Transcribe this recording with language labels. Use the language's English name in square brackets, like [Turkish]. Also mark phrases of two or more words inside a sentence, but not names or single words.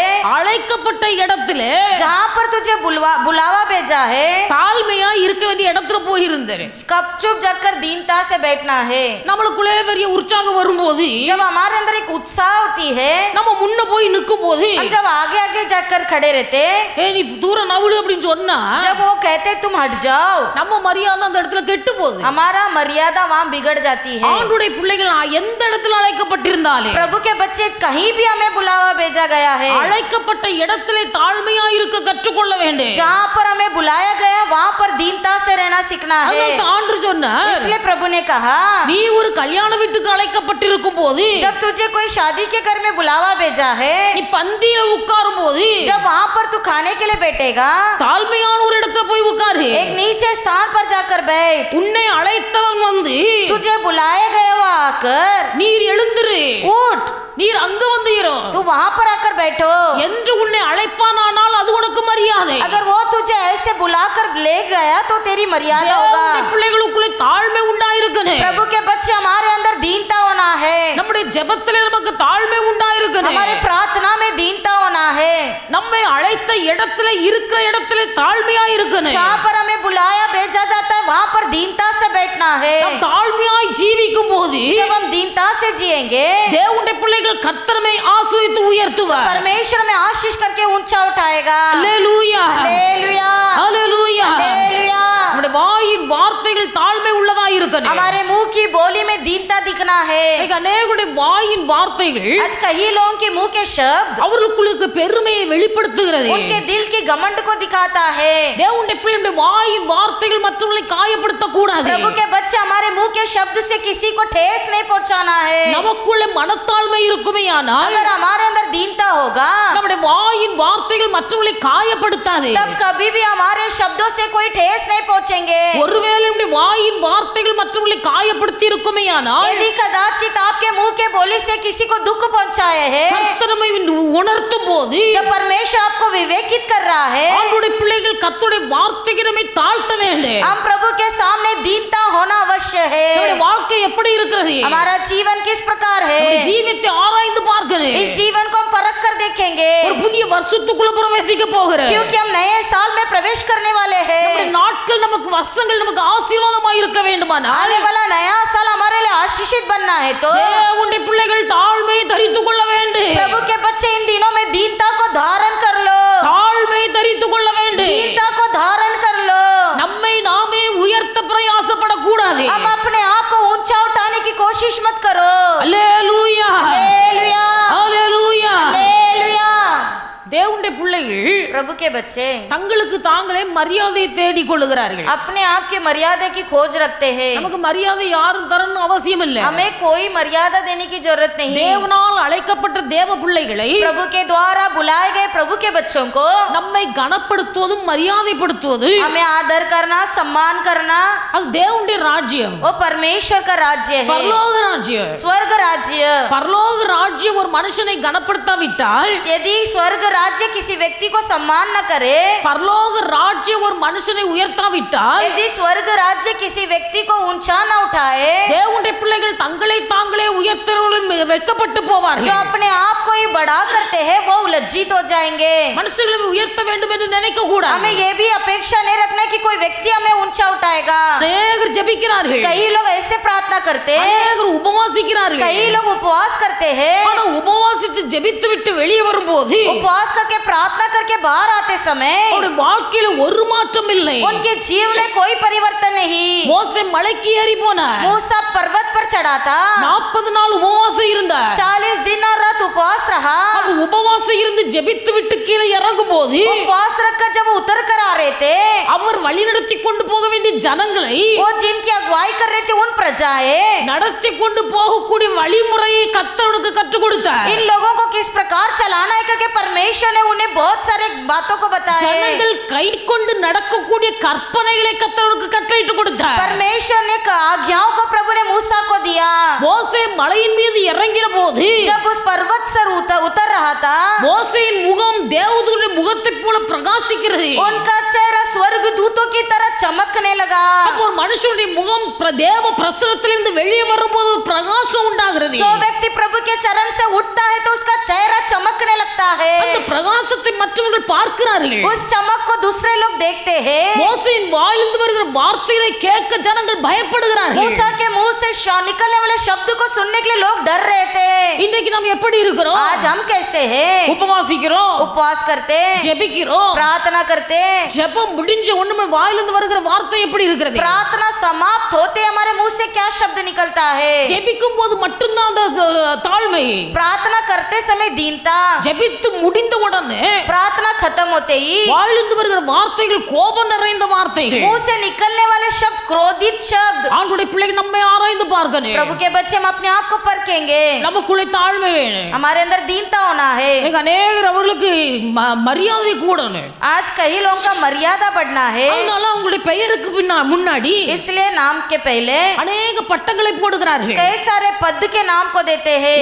[Tamil] அழைக்கப்பட்ட இடத்துல [Hindi] जहाँ पर तुझे बुलावा भेजा है [Tamil] தாழ்மையா இருக்க வேண்டிய இடத்துல போயிருந்தேன். [Hindi] कपचुप जाकर दीनता से बैठना है। [Tamil] நம்மளுக்குள்ளே பெரிய உற்சாகம் வரும்போது, [Hindi] जब हमारे अंदर एक उत्साह होती है, [Tamil] நம்ம முன்ன போய் நிற்கும் போது, [Hindi] हम जब आगे आगे जाकर खड़े रहते, [Tamil] நீ தூரம் நவுளு அப்படின்னு சொன்னா [Hindi] जब वो कहते तुम हट जाओ, [Tamil] நம்ம மரியாதை அந்த இடத்துல கெட்டு போகுது, [Hindi] हमारा मर्यादा वहाँ बिगड़ जाती है। [Tamil] ஆண்டுடைய பிள்ளைகள் எந்த இடத்துல அழைக்கப்பட்டிருந்தாலே, [Hindi] प्रभु के बच्चे कहीं भी हमें बुलावा भेजा गया है, [Tamil] அழைக்கப்பட்ட இடத்திலே தாழ்மையா இருக்க கற்றுக்கொள்ள வேண்டும். [Hindi] जहाँ पर हमें बुलाया गया वहाँ पर दीनता से रहना सीखना है। [Tamil] ஆண்டு சொன்னார், [Hindi] इसलिए प्रभु ने कहा [Tamil] நீ ஒரு கல்யாண வீட்டுக்கு அழைக்கப்பட்டிருக்கும் போது, [Hindi] जब तुझे कोई शादी के घर में बुलावा भेजा है, [Tamil] நீ பந்தியில உட்காரும் போது, [Hindi] जब वहाँ पर तू खाने के लिए बैठेगा, [Tamil] தாழ்மையான ஒரு இடத்துல போய் உட்காரு, [Hindi] एक नीचे स्थान पर जाकर बैठ। [Tamil] உன்னை அழைத்தவன் வந்து [Hindi] तुझे बुलाया गया वो आकर [Tamil] நீர் எழுந்திரு, [Hindi] उठ, [Tamil] நீர் அங்க வந்து இரு, [Hindi] तू वहाँ पर आकर बैठो [Tamil] என்று உன்னை அழைப்பானால் அது உனக்கு மரியாதை. [Hindi] अगर वो तुझे ऐसे बुलाकर ले गया तो तेरी मर्यादा होगा। [Tamil] தேவனுடைய பிள்ளைகளுக்குள்ளே தாழ்மை உண்டாயிருக்கணும். [Hindi] प्रभु के बच्चे हमारे अंदर दीनता होना है, [Tamil] நம்முடைய ஜெபத்திலே நமக்கு தாழ்மை உண்டாயிருக்கணும். [Hindi] हमारे प्रार्थना में दीनता होना है, [Tamil] நம்மை அழைத்த இடத்துல இருக்கிற இடத்துல தாழ்மையா இருக்கணும். [Hindi] जहाँ पर हमें बुलाया भेजा जाता है वहाँ पर दीनता से बैठना है। [Tamil] நாம் தாழ்மையாய் ஜீவிக்கும் போது [Hindi] जब हम दीनता से जिएंगे [Tamil] தேவனுடைய பிள்ளைகள் கர்த்தரை ஆசீர்வதித்து உயர்த்துவார். [Hindi] परमेश्वर में आशीष करके ऊंचा उठाएगा। [Tamil] அல்லேலூயா, [Hindi] हालेलुया, [Tamil] அல்லேலூயா. [Hindi] हालेलुया। [Tamil] நம்முடைய வாயின் வார்த்தைகள் தாழ்மை உள்ளதா இருக்கணும். [Hindi] हमारे मुंह की बोली में दीनता दिखना है। [Tamil] அநேகருடைய வாயின் வார்த்தைகள் [Hindi] आज कई लोगों के मुंह के शब्द [Tamil] அவர்களுக்குள்ள பெருமையை வெளிப்படுத்துகிறது. [Hindi] उनके दिल की घमंड को दिखाता है। [Tamil] தேவனுடைய பிள்ளைகளுடைய வாயின் வார்த்தைகள் மற்றவர்களை காயப்படுத்த கூடாது. [Hindi] प्रभु के बच्चे हमारे मुंह के शब्द से किसी को ठेस नहीं पहुंचाना है। [Tamil] நமக்குள்ள மனத்தாழ்மை இருக்குமேயானால் [Hindi] अगर हमारे अंदर दीनता होगा [Tamil] நம்முடைய வாயின் வார்த்தைகள் மற்றவர்களை காயப்படுத்தாது. [Hindi] तब कभी भी हमारे शब्दों से कोई ठेस नहीं पहुंचेंगे। [Tamil] ஒருவேளை நம்முடைய வாயின் வார்த்தைகள் மற்றவர்களை காயப்படுத்தி இருக்குமேயானால் [Hindi] यदि कदाचित आपके मुंह के बोली से किसी को दुख पहुंचाए है, [Tamil] கர்த்தரை உணர்த்தும் போது [Hindi] जब परमेश्वर आपको विवेकित कर रहा है, [Tamil] ஆண்டவருடைய பிள்ளைகள் பிள்ளைகள் கர்த்தருடைய வார்த்தைக்கு நம்மை தாழ்த்த வேண்டும். [Hindi] हम प्रभु के सामने दीनता होना अवश्य है. [Tamil] நம்முடைய வாழ்க்கை எப்படி இருக்கிறது? [Hindi] हमारा जीवन किस प्रकार है? [Tamil] நம்முடைய ஜீவியத்தை ஆராய்ந்து பார்க்கணும். [Hindi] इस जीवन को हम परख कर देखेंगे, [Tamil] ஒரு புதிய வருஷத்துக்குள்ள பிரவேசிக்க போகிறோம். [Hindi] क्योंकि हम नए साल में प्रवेश करने वाले हैं. [Tamil] நம்முடைய நாட்கள் நமக்கு வருஷங்கள் நமக்கு ஆசீர்வாதமாய் இருக்க வேண்டுமானால் [Hindi] आने वाला नया साल हमारे लिए आशीषित बनना है तो [Tamil] தேவனுடைய பிள்ளைகள் தாழ்மையை தரித்துக் கொள்ள வேண்டும். [Hindi] प्रभु के बच्चे इन दिनों में दीनता को धारण कर लो. [Tamil] தாழ்மையை தரித்துக் கொள்ள வேண்டும். [Hindi] दीनता को धारण कर लो. [Tamil] நம்மை நாமே உயர்த்த பிரயாசப்படக்கூடாது. [Hindi] अब अपने आप को ऊंचा उठाने की कोशिश मत करो. [Tamil] அல்லேலூயா, [Hindi] हालेलुया, [Tamil] அல்லேலூயா. [Hindi] हालेलुया. [Tamil] தேவனுடைய பிள்ளைகள் [Hindi] प्रभु के बच्चे [Tamil] தங்களுக்கு தாங்களே மரியாதையை தேடிக் கொள்ளுகிறார்கள். [Hindi] अपने आप की मर्यादा की खोज रखते हैं. [Tamil] நமக்கு மரியாதை யாரும் தரணும் அவசியம் இல்லை. [Hindi] हमें कोई मर्यादा देने की जरूरत नहीं. [Tamil] தேவனால் அழைக்கப்பட்ட தேவ பிள்ளைகளை [Hindi] प्रभु के द्वारा बुलाए गए प्रभु के बच्चों को [Tamil] நம்மை கனப்படுத்துவதும் மரியாதைப்படுத்துவது [Hindi] हमें आदर करना, सम्मान करना, [Tamil] அது தேவனுடைய ராஜ்யம், [Hindi] वो परमेश्वर का राज्य है, [Tamil] பரலோக ராஜ்யம். [Hindi] स्वर्ग राज्य. [Tamil] பரலோக ராஜ்யம் ஒரு மனுஷனை கனப்படுத்தாவிட்டால், [Hindi] यदि स्वर्ग राज्य किसी व्यक्ति को सम्मान न करे, [Tamil] பரலோக ராஜ்யம் ஒரு மனுஷனை உயர்த்தாவிட்டால், [Hindi] यदि स्वर्ग राज्य किसी व्यक्ति को ऊंचा न उठाए, [Tamil] தேவனுடைய பிள்ளைகள் தங்களை தாங்களே உயர்த்தவர்கள் வெட்கப்பட்டு போவார்கள். [Hindi] जो अपने आप को ही बड़ा करते हैं वो लज्जित हो जाएंगे. [Tamil] மனுஷர்களை உயர்த்த வேண்டும் என்று நினைக்க கூடாது. [Hindi] हमें ये भी अपेक्षा नहीं रखना कि कोई व्यक्ति हमें ऊंचा उठाएगा. [Tamil] அநேகர் ஜெபிக்கிறார்கள், [Hindi] कई लोग ऐसे प्रार्थना करते हैं, [Tamil] அநேகர் உபவாசிக்கிறார்கள். [Hindi] कई लोग उपवास करते हैं. [Tamil] ஆனா உபவாசித்து ஜெபித்து விட்டு வெளியே வரும்போது [Hindi] उपवास करके प्रार्थना करके बाहर आते समय [Tamil] அவருடைய வாழ்க்கையில ஒரு மாற்றம் இல்லை. [Hindi] उनके जीवन में कोई परिवर्तन नहीं. [Tamil] மோசே மலைக்கு ஏறி போனார். [Hindi] मूसा पर्वत पर चढ़ा था, [Tamil] 40 நாள் உபவாசம் இருந்தார். [Hindi] 40 दिन और रात उपवास रहा. [Tamil] அவர் உபவாசம் இருந்து ஜெபித்து விட்டு கீழே இறங்கும் போது [Hindi] उपवास रखकर जब उतर कर आ रहे थे, [Tamil] அவர் வழிநடத்தி கொண்டு போக வேண்டிய ஜனங்களை [Hindi] वो जिनकी अगुवाई कर रहे थे उन प्रजाएं [Tamil] நடத்தி கொண்டு போகக்கூடிய வழிமுறையை கர்த்தருக்கு கற்றுக் கொடுத்தார். [Hindi] इन लोगों को किस प्रकार चलाना है करके परमेश्वर ने उन्हें बहुत सारे बातों को बताया. [Tamil] ஜனங்கள் கை கொண்டு நடக்கக்கூடிய கற்பனைகளை கர்த்தருக்கு கட்டளையிட்டு கொடுத்தார். [Hindi] परमेश्वर ने आज्ञाओं को प्रभु ने मूसा को दिया. [Tamil] மோசே மலையின் மீது இறங்கின போது [Hindi] जब उस पर्वत से उतर रहा था, [Tamil] மோசேயின் முகம் தேவதூதனுடைய முகத்தைப் போல பிரகாசிக்கிறது. [Hindi] उनका चेहरा स्वर्ग दूतों की तरह चमकने लगा. [Tamil] அப்போ ஒரு மனுஷனுடைய முகம் தேவ பிரசன்னத்திலிருந்து வெளியே வரும்போது ஒரு பிரகாசம் உண்டாகிறது. [Hindi] जो व्यक्ति प्रभु के चरण से उठता है तो उसका चेहरा चमकने लगता है. [Tamil] அந்த பிரகாசத்தை மற்றவர்கள் பார்க்கிறார்கள். [Hindi] उस चमक को दूसरे लोग देखते हैं. [Tamil] மோசேயின் வாயிலிருந்து வருகிற வார்த்தைகளை கேட்க ஜனங்கள் பயப்படுகிறார்கள். [Hindi] मूसा के मुंह से निकलने वाले शब्द को सुनने के लिए लोग डर रहे थे. [Tamil] இன்றைக்கு நாம் எப்படி இருக்கிறோம்? [Hindi] आज हम कैसे हैं? [Tamil] உபவாசிக்கிறோம், [Hindi] उपवास करते, [Tamil] ஜெபிக்கிறோம். [Hindi] प्रार्थना करते, [Tamil] ஜெபம் முடிஞ்ச உடனே வாயிலிருந்து வருகிற வார்த்தை எப்படி இருக்கிறது? [Hindi] प्रार्थना समाप्त होते हमारे मुंह से क्या शब्द निकलता है? [Tamil] ஜெபிக்கும் போது மட்டும்தான் அந்த தாழ்மை. [Hindi] प्रार्थना करते समय दीनता, [Tamil] ஜெபித்து முடிந்த உடனே [Hindi] प्रार्थना खत्म होते ही [Tamil] வாயிலிருந்து வருகிற வார்த்தைகள் கோபம் நிறைந்த வார்த்தைகள். [Hindi] मुंह से निकलने वाले शब्द क्रोधित शब्द. [Tamil] ஆண்டவருடைய பிள்ளைகள் நம்மை ஆராய்ந்து பார்க்கணும். [Hindi] प्रभु के बच्चे हम अपने आप को परखेंगे. [Tamil] நமக்குள்ளே தாழ்மை வேணும். [Hindi] हमारे अंदर दीनता होना है. [Tamil] இன்னைக்கு அநேகர் அவர்களுக்கு மரியாதை கூடணும். [Hindi] आज कई लोगों का मर्यादा बढ़ना है. [Tamil] அதனால அவங்களுடைய பெயருக்கு முன்னாடி [Hindi] इसलिए नाम के पहले [Tamil] அநேக பட்டங்களை போடுகிறார்கள். [Hindi] कई सारे पद के नाम को देते हैं.